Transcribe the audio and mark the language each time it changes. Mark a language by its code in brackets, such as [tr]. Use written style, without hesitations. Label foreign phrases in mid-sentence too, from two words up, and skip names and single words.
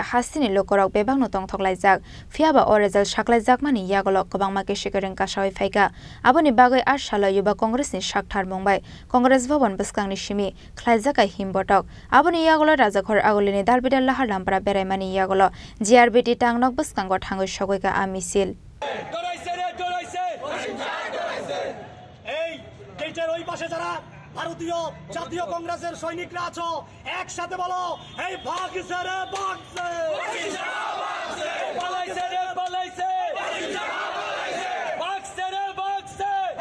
[trp] hasini lokorok bebangno tongthoklaijak phiaba o result saklaijak mani yagolok kwbangma kesekereng kasawai phaika aboni bagai 8 sala Yuba Congress ni sakthar mungbai Congress Bhavan bwskangni simi khlaijaka himbotok aboni yagolo rajakhor agolini dalbidal lahar lampara beraimani yagolo GRBT tangnok bwskango thangoi sogoika a misil [bn] ওই পাশে যারা ভারতীয় জাতীয় কংগ্রেসের সৈনিকরা আছো একসাথে বলো এই ভাগছে রে ভাগছে পালাইছে রে পালাইছে ভাগছে রে ভাগছে